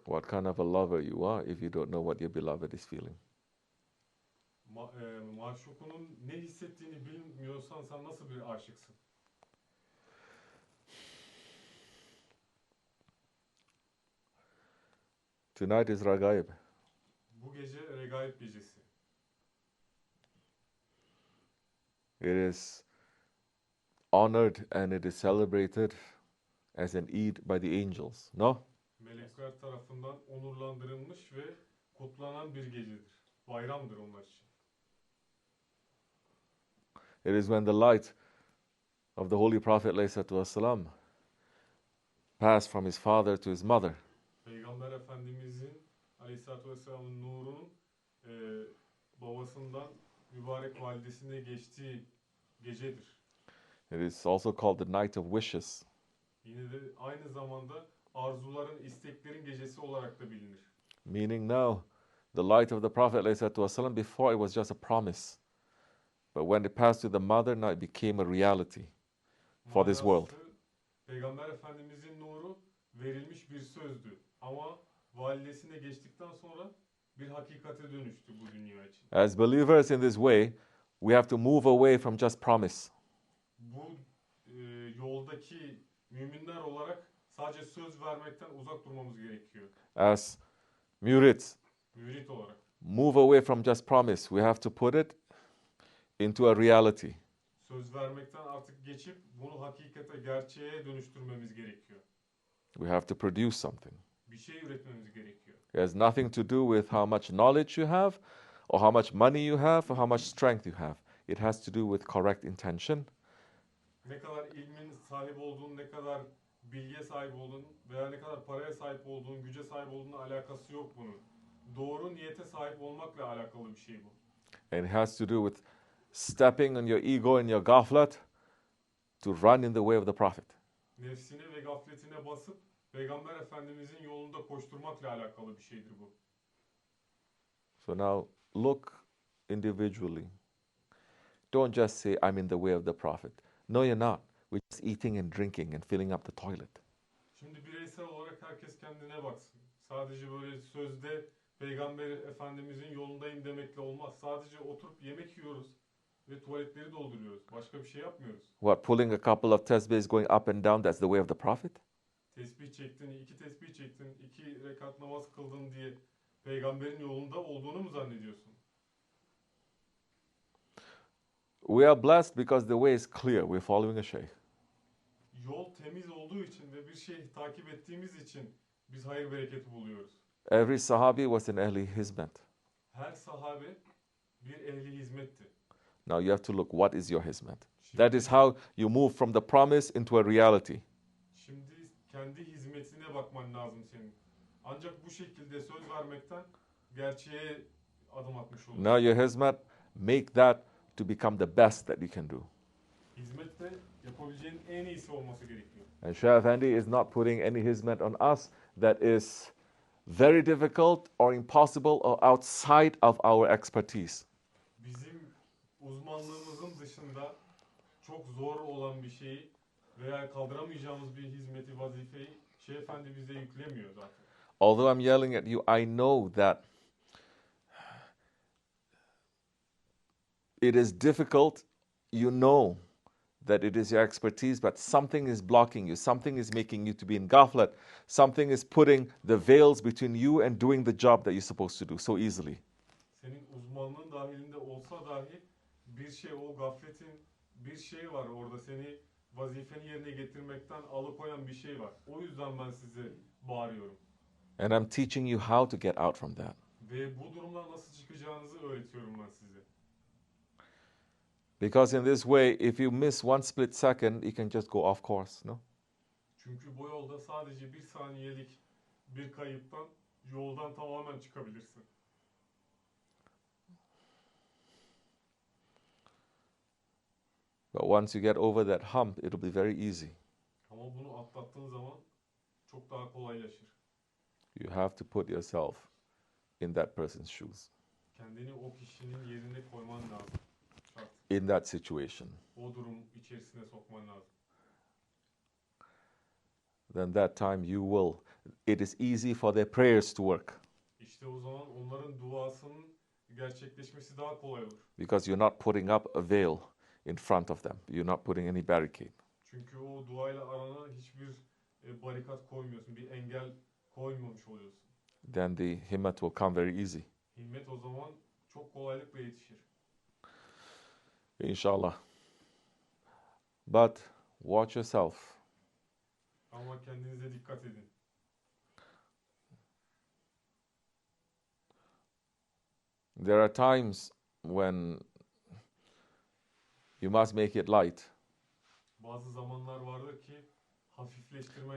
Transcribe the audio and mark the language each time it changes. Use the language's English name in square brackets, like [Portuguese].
[English] What kind of a lover you are if you don't know what your beloved is feeling? [Turkish] Maşukunun ne hissettiğini bilmiyorsan sen nasıl bir aşıksın? [English] Tonight is Rajab. [Turkish] Bu gece Regaib gecesi. [English] It is honored and it is celebrated as an Eid by the angels. No? [Turkish] Melekler tarafından onurlandırılmış ve kutlanan bir gecedir. Bayramdır onlar için. [English] It is when the light of the Holy Prophet ﷺ passed from his father to his mother. [Turkish] Peygamber Efendimizin Aleyhisselatü Vesselam'ın nurunun babasından mübarek validesine geçtiği gecedir. [English] It is also called the Night of Wishes. [Turkish] Yine de aynı zamanda arzuların, isteklerin gecesi olarak da bilinir. [English] Meaning now, the light of the Prophet ﷺ, before it was just a promise. But when it passed to the mother, now it became a reality for this world. [Turkish] Manası, Peygamber Efendimizin nuru verilmiş bir sözdü. Ama validesine geçtikten sonra bir hakikate dönüştü bu dünya için. [English] As believers in this way, we have to move away from just promise. [Turkish] Bu yoldaki müminler olarak sadece söz vermekten uzak durmamız gerekiyor. [English] As murids, [Turkish] Mürit olarak. [English] move away from just promise. We have to put it into a reality. [Turkish] Söz vermekten artık geçip bunu hakikate, gerçeğe dönüştürmemiz gerekiyor. [English] We have to produce something. [Turkish] Bir şey üretmemiz gerekiyor. [English] It has nothing to do with how much knowledge you have or how much money you have, or how much strength you have. It has to do with correct intention. [Turkish] Ne kadar ilmin sahip olduğun, ne kadar bilgiye sahip olduğun veya ne kadar paraya sahip olduğun, güce sahip olduğunla alakası yok bunun. Doğru niyete sahip olmakla alakalı bir şey bu. [English] And it has to do with stepping on your ego and your gaflat to run in the way of the Prophet. [Turkish] Nefsine ve gafletine basıp Peygamber Efendimizin yolunda koşturmakla alakalı bir şeydir bu. [English] So now look individually. Don't just say, I'm in the way of the Prophet. No, you're not. We're just eating and drinking and filling up the toilet. [Turkish] Şimdi bireysel olarak herkes kendine baksın. Sadece böyle sözde Peygamber Efendimizin yolundayım demekle olmaz. Sadece oturup yemek yiyoruz ve tuvaletleri dolduruyoruz. Başka bir şey yapmıyoruz. [English] What, pulling a couple of tasbihs going up and down, that's the way of the Prophet? [Turkish] Tesbih çektin, 2 tesbih çektin, 2 rekat namaz kıldın diye Peygamberin yolunda olduğunu mu zannediyorsun? [English] We are blessed because the way is clear. We're following a Shaykh. [Turkish] Yol temiz olduğu için ve bir şey takip ettiğimiz için biz hayır bereketi buluyoruz. [English] Every Sahabi was an ehli hizmet. [Turkish] Her sahabe bir ehli hizmetti. [English] Now you have to look, what is your hizmet? That is how you move from the promise into a reality. [Turkish] Şimdi kendi hizmetine bakman lazım senin. Ancak bu şekilde söz vermekten gerçeğe adım atmış olursun. [English] Now your hizmet, make that to become the best that you can do. [Turkish] Hizmette yapabileceğin en iyisi olması gerekiyor. [English] And Shaykh Efendi is not putting any hizmet on us that is very difficult or impossible or outside of our expertise. [Turkish] Bizim uzmanlığımızın dışında çok zor olan bir şeyi veya kaldıramayacağımız bir hizmeti, vazifeyi Şeyh Efendi bize yüklemiyor zaten. [English] Although I'm yelling at you, I know that it is difficult. You know that it is your expertise, but something is blocking you. Something is making you to be in ghaflat. Something is putting the veils between you and doing the job that you're supposed to do so easily. [Turkish] Senin uzmanlığın dahilinde olsa dahi bir şey, o gafletin bir şey var orada, seni vazifeni yerine getirmekten alıkoyan bir şey var. O yüzden ben size bağırıyorum. [English] And I'm teaching you how to get out from that. [Turkish] Ve bu durumdan nasıl çıkacağınızı öğretiyorum ben size. [English] Because in this way, if you miss one split second, you can just go off course, no? [Turkish] Çünkü bu yolda sadece bir saniyelik bir kayıptan yoldan tamamen çıkabilirsin. [English] But once you get over that hump, it'll be very easy. [Turkish] Ama bunu atlattığın zaman çok daha kolaylaşır. [English] You have to put yourself in that person's shoes, [Turkish] Kendini o kişinin yerine koyman lazım. Şart. [English] in that situation. [Turkish] O durum içerisine sokman lazım. [English] Then that time you will. It is easy for their prayers to work [Turkish] İşte o zaman onların duasının gerçekleşmesi daha kolay olur. [English] because you're not putting up a veil in front of them. You're not putting any barricade. [Turkish] Çünkü o duayla arana hiçbir barikat koymuyorsun, bir engel koymamış oluyorsun. [English] Then the himmat will come very easy. [Turkish] Himmet o zaman çok kolaylıkla yetişir. [English] Inshallah. But watch yourself. [Turkish] Ama kendinize dikkat edin. [English] There are times when you must make it light. [Turkish] Bazı zamanlar vardır ki hafifleştirmen